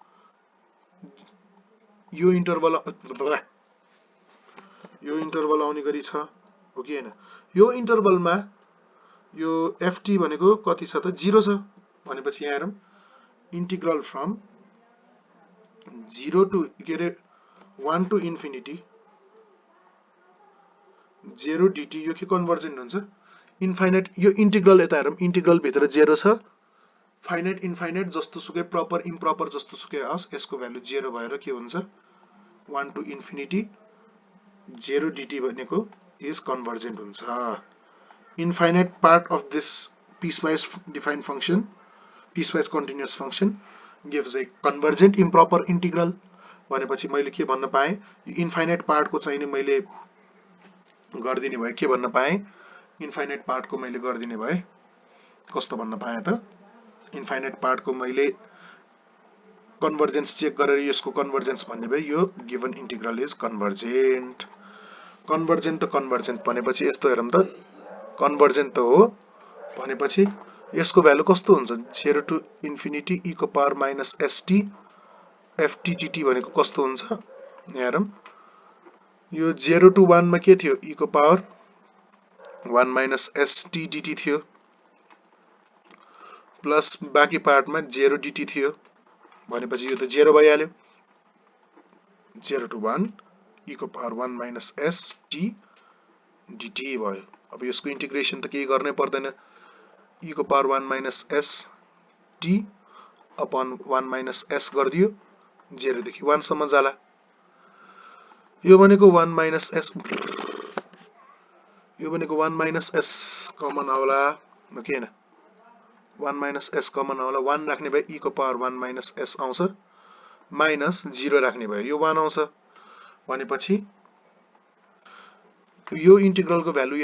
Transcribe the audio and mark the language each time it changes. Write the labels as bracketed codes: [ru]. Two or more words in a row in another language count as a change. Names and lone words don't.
[ne] यो इन्टरभल आउने गरी छ हो कि हैन यो इन्टरभलमा यो ft भनेको कति छ त 0 छ भनेपछि यहाँ हेरौँ [en] integral from 0 to [ne] के रे 1 [en] to infinity [ne] 0 dt यो के कन्भर्जेन्ट हुन्छ इन्फाइनाइट यो इंटीग्रल यता हेरौँ इंटीग्रल भित्र 0 छ [en] finite infinite [ne] जस्तो सुकै [en] proper improper [ne] जस्तो सुकै आओस् यसको भ्यालु 0 भएर के हुन्छ 1 [en] to infinity [ne] 0 dt भनेको [en] is convergent [ne] हुन्छ [en] infinite part of this piecewise defined function piecewise continuous function gives a convergent improper integral [ne] भनेपछि मैले के भन्न पाएँ यो [en] infinite part [ne] को चाहिँ नि मैले गर्दिने भए के भन्न पाएँ [en] infinite part [ne] को मैले गर्दिने भए कस्तो भन्न पाएँ त [en] infinite part [ne] को मैले कन्भर्जेन्स चेक गरेर यसको कन्भर्जेन्स भन्ने भए यो [en] given integral is convergent [ne] त कन्भर्जेन्ट भनेपछि यस्तो हेरौँ त कन्भर्जेन्ट त हो भनेपछि यसको भ्यालु कस्तो हुन्छ 0 [en] to infinity [ne] e को [en] power minus [ne] st ft dt भनेको कस्तो हुन्छ यहाँ हेरौँ यो 0 टु 1 मा के थियो e को पावर 1 माइनस st dt थियो प्लस बाँकी पार्टमा 0 dt थियो भनेपछि यो त 0 भइहाल्यो 0 टु 1 e को पावर 1 माइनस st dt भयो अब यसको इन्टिग्रेसन त केही गर्नै पर्दैन e को पावर 1 माइनस st अपन 1 माइनस s गरिदियो 0 देखि 1 सम्म जाला यो भनेको 1 माइनस s यो भनेको 1 माइनस s कमन आउला हो कि हैन 1 माइनस s कमन आउला 1 राख्ने भए e को पावर 1 माइनस s आउँछ माइनस 0 राख्ने भए यो 1 आउँछ भनेपछि यो इंटीग्रल को भ्यालु